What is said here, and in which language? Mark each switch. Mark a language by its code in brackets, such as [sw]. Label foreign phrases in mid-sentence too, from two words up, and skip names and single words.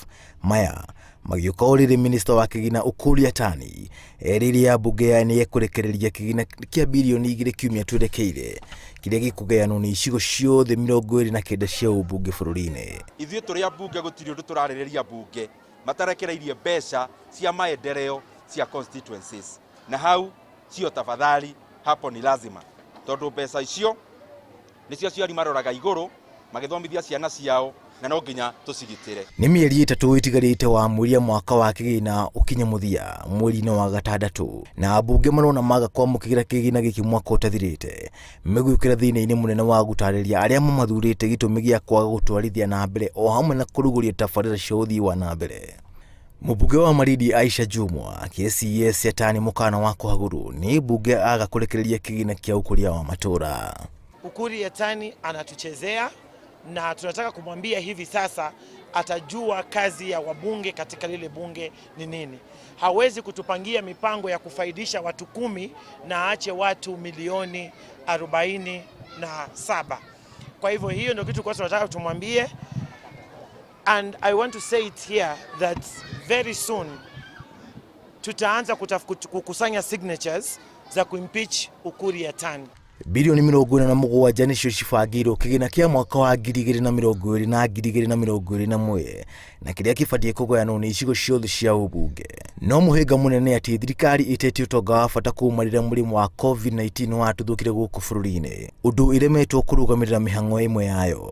[ki] Maya magĩũka rĩrĩ minista wa kĩgĩna Ukur Yatani erĩire ya mbunge ya nĩ ekũrekereria kĩgĩna kĩa bilioni 2 kiumia twerekeire kĩrĩa gĩkũgayanwo nĩ icigo ciothe 29 cia ũmbunge bũrũri-inĩ. Ithuĩ tũrĩ ambunge gũtirĩ ũndũ tũrarĩrĩria mbunge matarekereirie mbeca cia maendeleo cia constituencies, na hau [sw] sio tafadhali, hapo ni lazima, [ki] tondũ mbeca icio nĩcio aciari maroraga igũrũ magĩthomithia ciana ciao na no nginya tũcigitĩre. Nĩ mĩeri 3 ĩtigarĩte wa mweri mwaka wa kĩgĩna ũkinye mũthia mweri-inĩ wa gatandatũ, na ambunge marona maga kwamũkĩra kĩgĩna gĩkĩ mwaka ũtathirĩte megwĩkĩra thĩna-inĩ mũnene wa gũtarĩria arĩa mamathurĩte gĩtũmi gĩa kwaga gũtwarithia na mbere o hamwe na kũrugũria tabarĩra cia ũthii wa na mbere. Mũmbunge wa Marindi Aisha Jumwa KCS Yatani mũkana wa kũhagũrwo nĩ mbunge aga kũrekereria kĩgĩna kĩa ũkũria wa matũra. [sw] Ukur Yatani anatuchezea na tunataka kumwambia hivi sasa atajua kazi ya wabunge katika lile bunge ni nini. Hawezi kutupangia mipango ya kufaidisha watu 10 na aache watu milioni 47. Kwa hivyo hiyo ndio kitu kwa tunataka tumwambie. [en] And I want to say it here that very soon [sw] tutaanza kukusanya signatures za kuimpeach Ukur Yatani. [ki] Bilioni 47 nĩcio cibangĩirwo kĩgĩna kĩa mwaka wa 2020 na 2021 na kĩrĩa kĩbatiĩ kũgayanwo nĩ icigo ciothe cia ũmbunge. No mũhĩnga mũnene atĩ thirikari ĩtete ũtonga wa bata kuumanĩra mũrimũ wa COVID-19 watũthũkire gũkũ bũrũri-inĩ, ũndũ ĩremetwo kũrũgamĩrĩra mĩhang'o ĩmwe yayo.